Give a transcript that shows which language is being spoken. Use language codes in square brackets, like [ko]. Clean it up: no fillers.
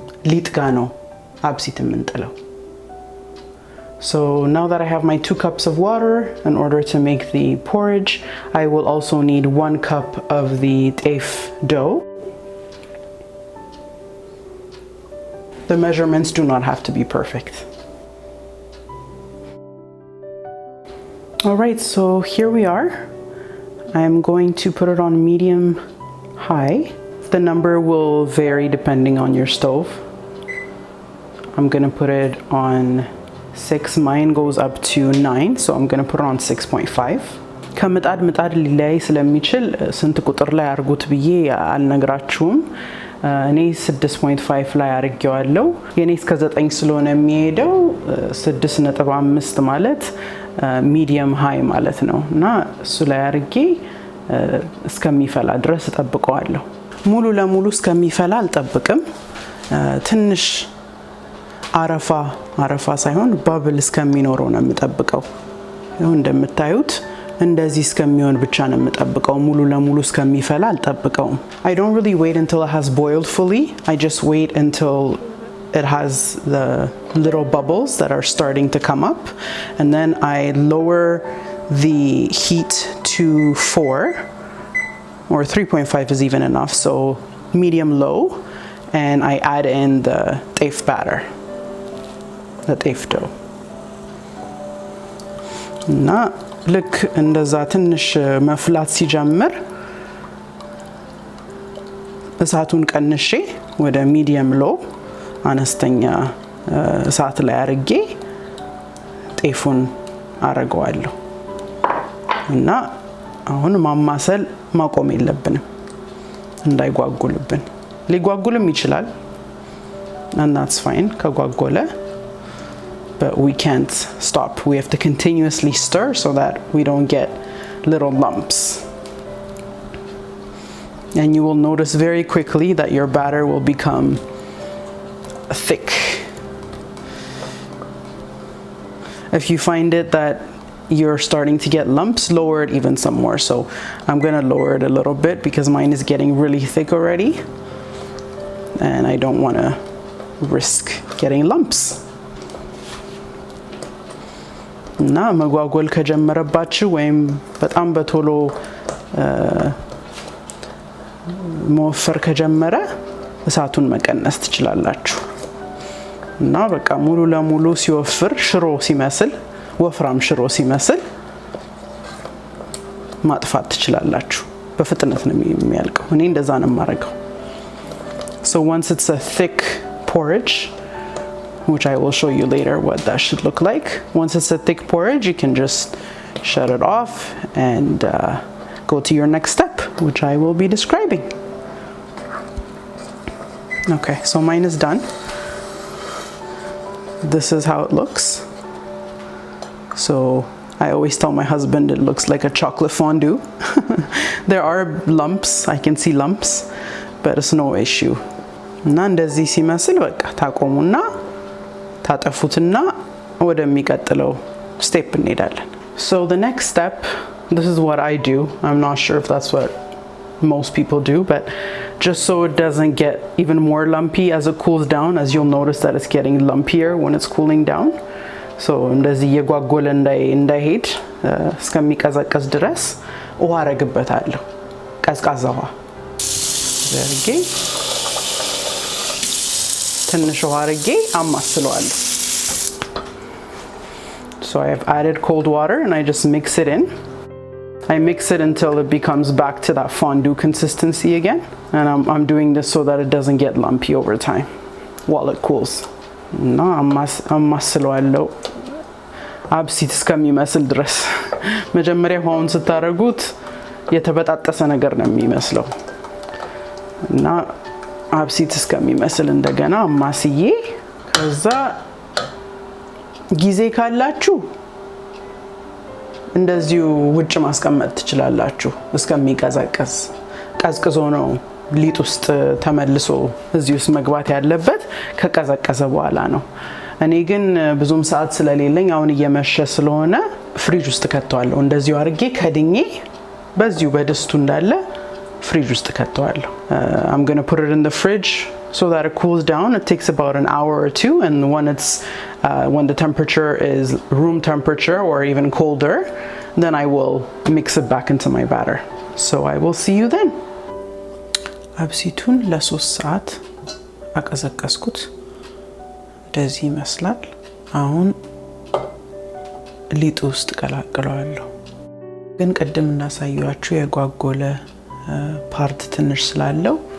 [am] ሊጥ ጋር ነው አብሲት የምንጥለው። [en] So now that I have my 2 cups of water, in order to make the porridge, I will also need 1 cup of the Teff dough. The measurements do not have to be perfect. All right, so here we are. I'm going to put it on medium high. The number will vary depending on your stove. I'm going to put it on 6. Mine goes up to 9, so I'm going to put it on 6.5. [am] ከምጣድ ሊለያይ ስለሚችል ስንት ቁጥር ላይ አርጉት ብዬ አልነግራችሁም። እኔ 6.5 ላይ አርጌዋለሁ። የኔ እስከ 9 ስለሆነ የሚሄደው 6.5 ማለት ሚዲየም ሃይ ማለት ነው እና እሱ ላይ አርጌ እስከሚፈላ ድረስ እጠብቀዋለሁ። ሙሉ ለሙሉ እስከሚፈላ አልጠብቅም። ትንሽ አረፋ ሳይሆን ባብል እስከሚኖረው ነው የምጠብቀው። ይሄው እንደምታዩት እንደዚህ እስከሚሆን ብቻ ነው የምጠብቀው። ሙሉ ለሙሉ እስከሚፈላ አልጠብቀውም። [en] I don't really wait until it has boiled fully. I just wait until it has the little bubbles that are starting to come up, and then I lower the heat to 4, or 3.5 is even enough, so medium low, and I add in the Teff batter, the Teff dough. [am] እና ልክ እንደዛ ትንሽ መፍላት ሲጀምር እሳቱን ቀንሼ ወደ ሚዲየም ሎ አነስተኛ እሳት ላይ አርጌ ጤፉን አረጋዋለሁ እና አሁን ማማሰል ማቆም የለብንም እንዳይጓጉልብን። ሊጓጉልም ይችላል [en] and that's fine [am] ከጓጎለ, [en] but we can't stop. We have to continuously stir so that we don't get little lumps. And you will notice very quickly that your batter will become thick. If you find it that you're starting to get lumps, lower it even some more. So I'm going to lower it a little bit because mine is getting really thick already and I don't want to risk getting lumps. [am] እና መጓጎል ከጀመረባችሁ ወይም በጣም በቶሎ መወፈር ከጀመረ እሳቱን መቀነስ ትችላላችሁ። እና በቃ ሙሉ ለሙሉ ሲወፍር ሽሮ ሲመስል ወፍራም ሽሮ ሲመስል ማጥፋት ትችላላችሁ። በፍጥነት ነው የሚያልቀው። እኔ እንደዛ ነው የማረጋው። [en] So once it's a thick porridge, which I will show you later what that should look like. Once it's a thick porridge, you can just shut it off and go to your next step, which I will be describing. Okay, so mine is done. This is how it looks. So I always tell my husband it looks like a chocolate fondue. There are lumps, I can see lumps, but it's no issue. [am] እና እንደዚህ ሲመስል በቃ ታቆሙና ታጠፉትና ወደሚቀጥለው step እንሄዳለን. [en] So the next step, this is what I do. I'm not sure if that's what most people do, but just so it doesn't get even more lumpy as it cools down, as you'll notice that it's getting lumpier when it's cooling down. [am] So እንደዚህ የጓጎለ እንዳይሄድ እስከሚቀዘቅዝ ድረስ ውሃ አረግበታለሁ። ቀዝቃዛ ውሃ ዘርጌ ትንሽ ውሃ አረጌ አማስለዋለሁ። [en] So I have added cold water and I just mix it in. I mix it until it becomes back to that fondue consistency again. And I'm doing this so that it doesn't get lumpy over time while it cools. [am] No, አማስለዋለሁ አብሲት እስከሚመስል ድረስ። መጀመሪያ ውሃውን ስታረጉት የተበጣጠሰ ነገር ነው የሚመስለው እና አብሲት እስከሚመስል እንደገና አማስዬ ከዛ ጊዜ ካላችሁ እንደዚሁ ውጭ ማስቀመጥ ትችላላችሁ እስከሚቀዘቅዝ። ቀዝቅዞ ነው ሊጥ ውስጥ ተመልሶ እዚህ ውስጥ መግባት ያለበት ከቀዘቀዘ በኋላ ነው። እኔ ግን ብዙም ሰዓት ስለሌለኝ አሁን እየመሸ ስለሆነ ፍሪጅ ውስጥ ከተዋለሁ። እንደዚሁ አርጌ ከድኜ በዚሁ በድስቱ እንዳለ ፍሪጅ ውስጥ ከተዋለሁ። [en] I'm going to put it in the fridge so that it cools down. It takes about an hour or two, and when the temperature is room temperature or even colder, then I will mix it back into my batter. So I will see you then. [am] አብሲቱን ለ3 ሰዓት አቀዘቀዝኩት። እንደዚህ ይመስላል። አሁን ሊጥ ውስጥ ቀላቅለዋለሁ። ግን ቅድም እናሳያችሁ የጓጎለ ፓርት ትንሽ ስላለው